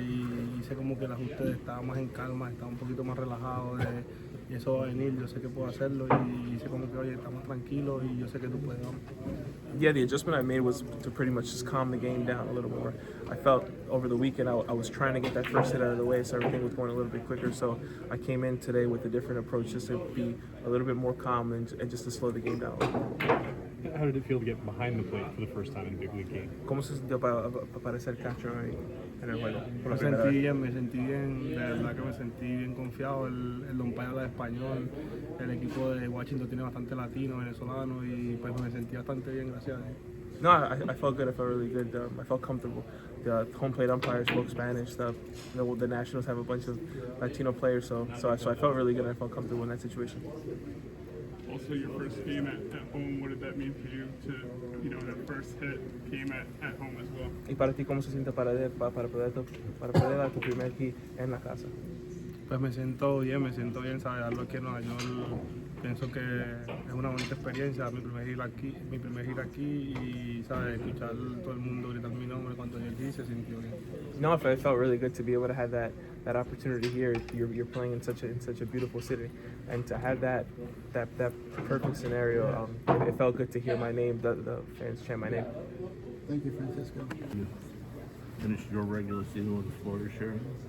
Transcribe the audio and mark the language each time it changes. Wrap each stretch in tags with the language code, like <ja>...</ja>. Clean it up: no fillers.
<es>Y hice como que el ajuste estaba más en calma, estaba un poquito más relajado y eso va a venir, yo sé que puedo hacerlo y hice como que, oye, estamos tranquilos y yo sé que tú puedes, vamos.</es> <en>Yeah, the adjustment I made was to pretty much just calm the game down a little more. I felt over the weekend I was trying to get that first hit out of the way, so everything was going a little bit quicker. So I came in today with a different approach, just to be a little bit more calm and just to slow the game down a little bit. How did it feel to get behind the plate for the first time in a big league game?</en> <es>¿Cómo se sintió para ser catcher en el juego? Por la Me primera sentí vez? bien, de verdad que me sentí bien confiado. El umpire habla español, el equipo de Washington tiene bastante latino, venezolano y pues me sentí bastante bien, gracias a Dios.</es> <en>No, I felt good. I felt really good. I felt comfortable. The home plate umpire spoke Spanish. The Nationals have a bunch of Latino players, so I felt really good. I felt comfortable in that situation. Also, your first game at home, what did that mean for you to, you know, that first hit came at home as well?</en> <es>¿Y para ti cómo se siente para poder dar tu primer hit en la casa? Pues me siento bien, ¿sabes? Darlo aquí en Nueva York, pienso que es una bonita experiencia, mi primer hit aquí y, ¿sabes? Escuchar todo el mundo gritar mi nombre cuando yo aquí se sintió bien.</es> <en>No, it felt really good to be able to have that opportunity here. You're playing in such a beautiful city, and to have that perfect scenario, it felt good to hear my name, the fans chant my name. Thank you, Francisco. You finished your regular season with a flourish here?</en>